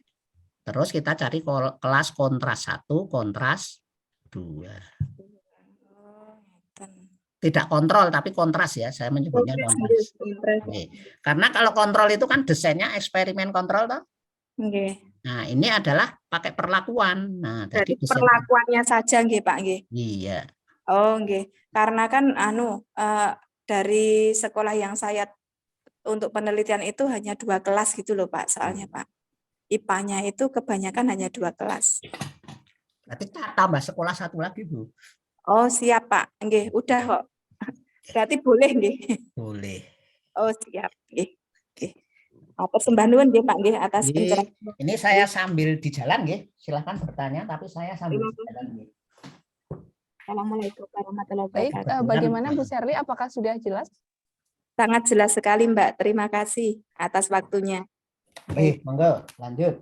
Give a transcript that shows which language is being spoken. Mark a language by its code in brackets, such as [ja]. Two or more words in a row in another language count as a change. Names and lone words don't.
[id] Terus kita cari kelas kontras 1, kontras 2. Tidak kontrol tapi kontras ya, saya menyebutnya kontras. Karena kalau kontrol itu kan desainnya eksperimen kontrol toh. Nah, ini adalah pakai perlakuan. Nah, dari perlakuannya saja nggih, Pak nggih. Iya. Oh, nggih. Karena kan dari sekolah yang saya untuk penelitian itu hanya 2 kelas gitu loh, Pak, soalnya, Pak. IPA-nya itu kebanyakan hanya 2 kelas. Berarti tambah sekolah 1 lagi, Bu. Oh, siap, Pak. Nggih, udah kok. Berarti boleh nggih. Boleh. Oh, siap nggih. Nggih. [jv] Sembah nuwun nggih, [id] Pak nggih atas pencerahan. Ini saya sambil di jalan nggih. Silakan bertanya tapi saya sambil di jalan nggih. [ar] Assalamualaikum warahmatullahi [id] Baik, [ar] wabarakatuh. [id] bagaimana Bu Sherly? Apakah sudah jelas? Sangat jelas sekali, Mbak. Terima kasih atas waktunya. Monggo, lanjut.